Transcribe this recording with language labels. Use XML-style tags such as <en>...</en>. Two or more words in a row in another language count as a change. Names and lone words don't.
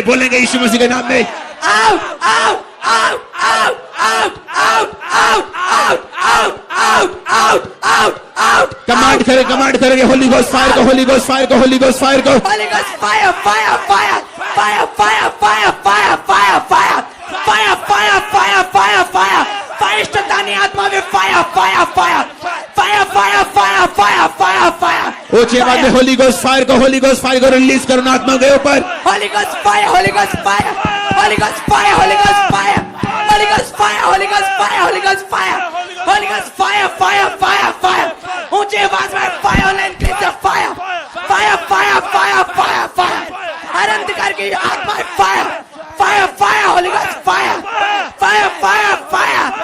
<hi>बोलेंगे यीशु मसीह के नाम में. कमांड करें, कमांड करेंगे.</hi> <en>Holy Ghost fire को, Holy Ghost fire को, Holy Ghost fire को. Holy Ghost fire, fire, fire, fire, fire, fire, fire, fire, fire, fire, fire, fire, fire, fire, fire,</en> <hi>शैतानी आत्मा में</hi> <en>fire, fire, fire, fire, fire, fire, fire, fire, fire.</en> <hi>ऊंची आवाज में</hi> <en>Holy Ghost fire</en> <hi>को,</hi> <en>Holy Ghost fire</en> <hi>को रिलीज करो आत्मा के ऊपर.</hi> <en>Holy Ghost fire, Holy Ghost fire, Holy Ghost fire, Holy Ghost fire, Holy Ghost fire, Holy Ghost fire, Holy Ghost fire, Holy Ghost fire, fire, fire, fire.</en> <hi>ऊंची आवाज में</hi> <en>fire, online clip से fire, fire, fire, fire, fire, fire.</en> <hi>हर अंधकार की आत्मा</hi> <en>fire, fire, fire, Holy Ghost fire, fire, fire, fire.</en>